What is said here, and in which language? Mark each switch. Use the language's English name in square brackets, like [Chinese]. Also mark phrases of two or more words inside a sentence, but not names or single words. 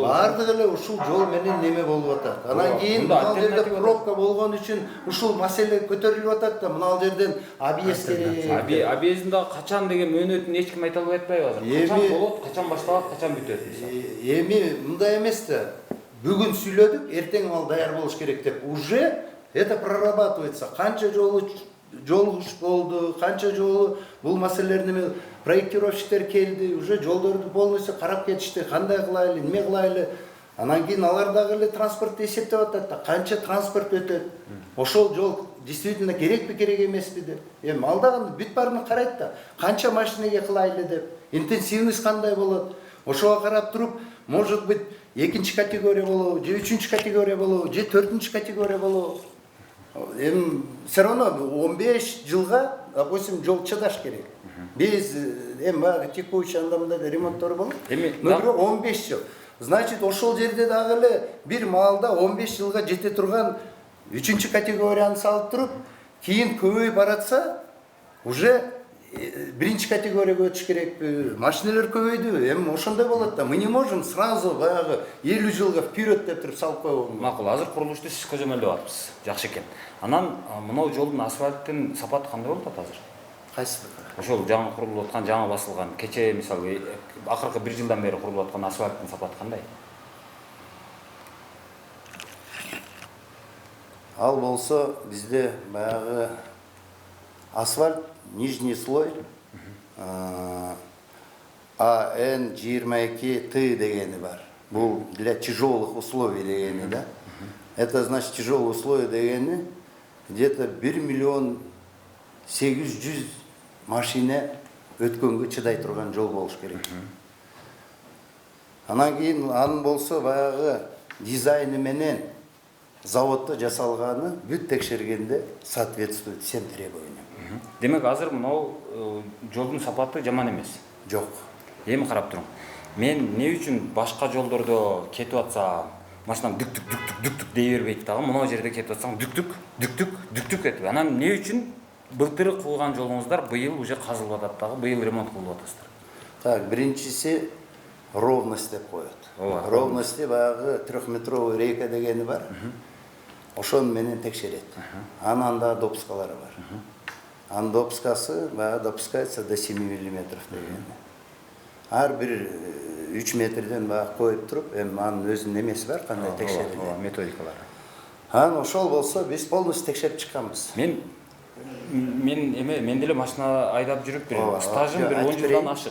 [Kyrgyz] Бардыгы эле ушул жол менен неме болуп атат. Анан кийин ал жерде пробка болгон үчүн ушул маселе көтөрүлүп атат да. Мына ал жерден объезд керек. Объездин дагы качан деген мөөнөтүн эч ким айта албай атпайбы азыр? Качан болот, качан башталат, качан бүтөт мисалы? Эми мындай эмес да. Бүгүн сүйлөдүк, эртең ал даяр болуш керек деп. [Russian] Уже это прорабатывается. [Kyrgyz] Канча жолу болду, канча жолу бул маселелерни проектировщиктер келди, уже жолдорду полностью карап кетишти. Кандай кылайлы, неме кылайлы. Анан кийин алар дагы эле транспортты эсептеп атат да. Канча транспорт өтөт. Ошол жол действительно керекпи, керек эмеспи деп. Эми ал дагы бүт баарын карайт да. Канча машинеге кылайлы деп. Интенсивность кандай болот? Ошого карап туруп, [Russian] может быть, [Kyrgyz] экинчи категория болобу, же үчүнчү категория болобу, же төртүнчү категория болобу. Эми [Russian] все равно [Kyrgyz] 15 жылга, допустим, жол чыдаш керек. Биз эми баягы текущий анда-мында ремонттор болот. Но бирок 15 жыл. Значит, ошол жерде дагы эле бир маалда 15 жылга жете турган үчүнчү категорияны салып туруп, кийин көбөйүп баратса, уже биринчи категорияга өтүш керекпи? Машиналар көбөйдү. Эми ошондой болот да. [Russian] Мы не можем сразу [Kyrgyz] баягы 50 жылга вперед деп туруп салып койгонго. Макул, азыр курулушту сиз көзөмөлдөп атпсыз. Жакшы экен. Анан мынау жолдун асфальттын сапаты кандай болуп атат азыр? Кайсысы? Ошол жаңы курулуп аткан, жаңы басылган, кече мисалы акыркы 1 жылдан бери курулуп аткан асфальттын сапаты кандай? Ал болсо бизде баягы асфальт [Russian] нижний слой [Kyrgyz] АН22Т дегени бар. Бул [Russian] для тяжелых условий [Kyrgyz] дегени, да? [Russian] Это значит тяжелые условия [Kyrgyz] дегени где-то 1 миллион 800 машина өткөнгө чыдай турган жол болуш керек. Анан кийин анын болсо баягы дизайны менен заводто жасалганы бүт текшергенде [Russian] соответствует всем требованиям. [Kyrgyz] Демек азыр мынау жолдун сапаты жаман эмес. Жок. Эми карап туруң. Мен эмне үчүн башка жолдордо кетип атсам, машинам дүк дей бербейт дагы, мынау жерде кетип атсаң дүк этип. Анан эмне үчүн былтыр кылган жолуңуздар быйыл уже казылып атат дагы, быйыл ремонт кылып атасыздар? Так, биринчиси ровность деп коет. Ровности баягы [Russian] 3-метровый рейка [Kyrgyz] дегени бар. Ошон менен текшерет. Анан да допускалары бар. Анын допускасы баягы [Russian] допускается до 7 миллиметров [Kyrgyz] дегени. Ар бир 3 метрден баягы коюп туруп, эми анын өзүнүн эмеси бар, кандай текшерилет. Методикалары. Анан ошол болсо биз полностью текшерип чыкканбыз. Мен деле машина айдап жүрүп бир стажым бир 10 жылдан ашык.